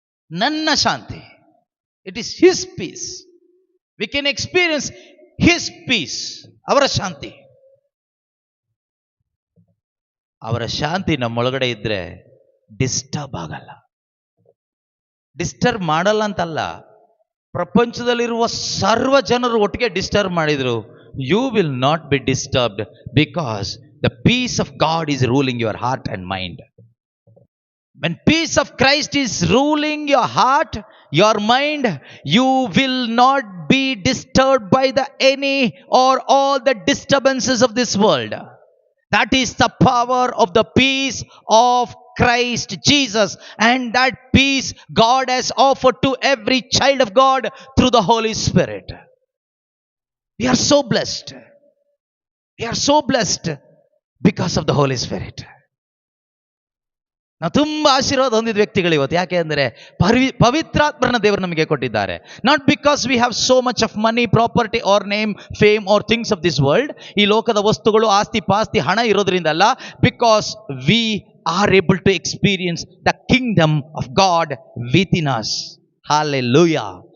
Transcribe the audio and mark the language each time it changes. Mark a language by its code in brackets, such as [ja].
[kn] ನನ್ನ ಶಾಂತಿ, [en] It is his peace. We can experience his peace. [kn] ಅವರ ಶಾಂತಿ, ಅವರ ಶಾಂತಿ ನಮ್ಮೊಳಗಡೆ ಇದ್ರೆ ಡಿಸ್ಟರ್ಬ್ ಆಗಲ್ಲ. ಡಿಸ್ಟರ್ಬ್ ಮಾಡಲ್ಲ ಅಂತಲ್ಲ, ಪ್ರಪಂಚದಲ್ಲಿರುವ ಸರ್ವ ಜನರು ಒಟ್ಟಿಗೆ ಡಿಸ್ಟರ್ಬ್ ಮಾಡಿದ್ರು, [en] you will not be disturbed because the peace of God is ruling your heart and mind. When peace of Christ is ruling your heart, your mind, you will not be disturbed by the any or all the disturbances of this world. That is the power of the peace of Christ Jesus, and that peace God has offered to every child of God through the Holy Spirit. We are so blessed. We are so blessed because of the Holy Spirit. [kn] ನಾವು ತುಂಬಾ ಆಶೀರ್ವಾದ ಹೊಂದಿದ ವ್ಯಕ್ತಿಗಳು ಇವತ್ತು. ಯಾಕೆ ಅಂದರೆ ಪವಿತ್ರಾತ್ಮರನ್ನ ದೇವರು ನಮಗೆ ಕೊಟ್ಟಿದ್ದಾರೆ. [en] Not because we have so much of money, property or name, fame or things of this world. [kn] ಈ ಲೋಕದ ವಸ್ತುಗಳು, ಆಸ್ತಿ ಪಾಸ್ತಿ, ಹಣ ಇರೋದ್ರಿಂದ ಅಲ್ಲ. [en] Because we are able to experience the kingdom of God within us. Hallelujah.